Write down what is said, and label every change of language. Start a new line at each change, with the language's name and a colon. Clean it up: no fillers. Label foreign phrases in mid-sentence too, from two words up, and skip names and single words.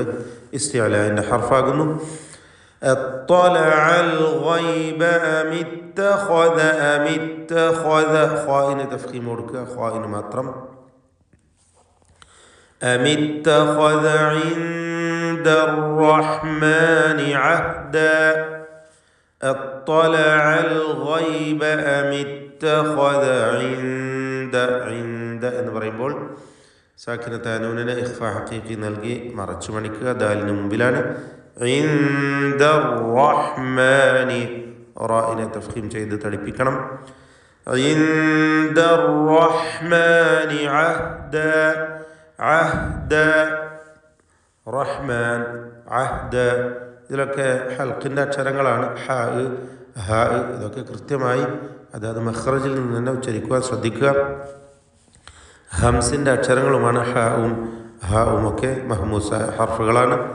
Malayalam: ഇസ്തിഅലാഇൻ്റെ ഹർഫാകുന്നു. ഖായിന് തഫ്ഖീം കൊടുക്കുക. ഖായിന് മാത്രം.
Arabic: أم اتخذ عند الرحمن عهدا اطلع الغيب أم اتخذ عند
Malayalam: എന്ന് പറയുമ്പോൾ സാക്കിനത്തായ നൂനിനെ
Arabic: إخفاء حقيقي
Malayalam: നൽകി മറച്ചു മണിക്കുക. ദാലിന് മുമ്പിലാണ്.
Arabic: عند الرحمن
Malayalam: റാഇനെ തഫ്ഖീം ചെയ്ത് തടിപ്പിക്കണം.
Arabic: عند الرحمن عهدا عهدا رحمن عهدا
Malayalam: ഇതിലൊക്കെ ഹൽക്കിൻ്റെ അക്ഷരങ്ങളാണ്. ഹ ഹ ഇതൊക്കെ കൃത്യമായി അതായത് മഖ്റജിൽ നിന്ന് തന്നെ ഉച്ചരിക്കുവാൻ ശ്രദ്ധിക്കുക. ഹംസിൻ്റെ അക്ഷരങ്ങളുമാണ് ഹഉം ഹഉം ഒക്കെ മഹ്മൂസായ ഹർഫുകളാണ്.